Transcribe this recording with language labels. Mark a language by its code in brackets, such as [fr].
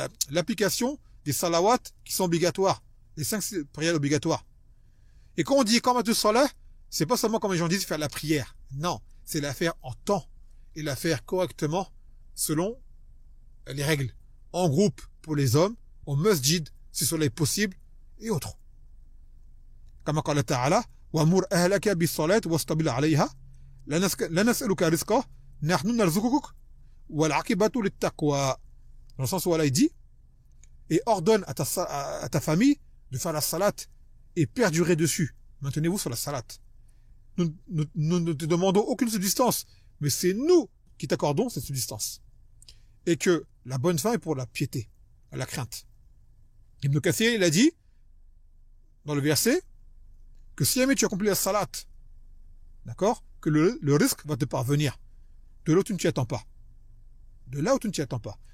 [fr] L'application des salawats qui sont obligatoires. Les 5 prières obligatoires. Et quand on dit iqamatu salat, c'est pas seulement comme les gens disent faire la prière. Non, c'est la faire en temps. Et la faire correctement selon les règles. En groupe pour les hommes, au masjid, si cela est possible, et autres. [ar] كما قال تعالى وأمر أهلك بالصلاة واصطبر عليها لا نسألك رزقا نحن نرزقك والعاقبة للتقوى. [fr] Dans le sens où Allah dit et ordonne à ta famille de faire la salat et perdurer dessus. Maintenez-vous sur la salat. Nous ne te demandons aucune subsistance, mais c'est nous qui t'accordons cette subsistance. Et que la bonne fin est pour la piété, la crainte. Ibn Kathir, il a dit dans le verset que si jamais tu accomplis la salat, d'accord, que le risque va te parvenir. De là où tu ne t'y attends pas. De là où tu ne t'y attends pas.